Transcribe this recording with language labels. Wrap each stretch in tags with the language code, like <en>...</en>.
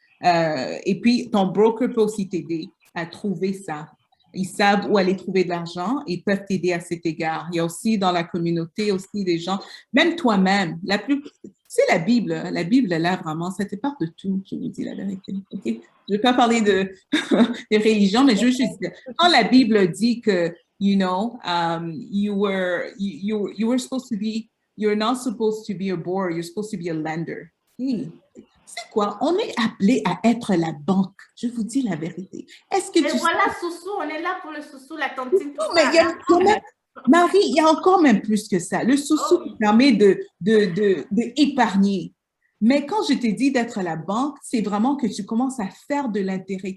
<fr>Et puis, ton broker peut aussi t'aider à trouver ça. Ils savent où aller trouver de l'argent et peuvent t'aider à cet égard. Il y a aussi dans la communauté aussi des gens, même toi-même, c'est la Bible. La Bible, là, vraiment, ça te parle de tout, je vous dis la vérité. Okay? Je ne vais pas parler de religion, mais je veux juste dire, quand la Bible dit que,</fr> <en>you know, you were supposed to be, you're not supposed to be a borrower, you're supposed to be a lender.</en> <fr>Hey, c'est quoi? On est appelé à être la banque. Je vous dis la vérité. Est-ce que tu voilà, Soussou, on est là pour le Soussou, la tantine, tout mais il y a Marie, il y a encore même plus que ça. Le Soussou permet d'épargner. Mais quand je t'ai dit d'être la banque, c'est vraiment que tu commences à faire de l'intérêt.</fr>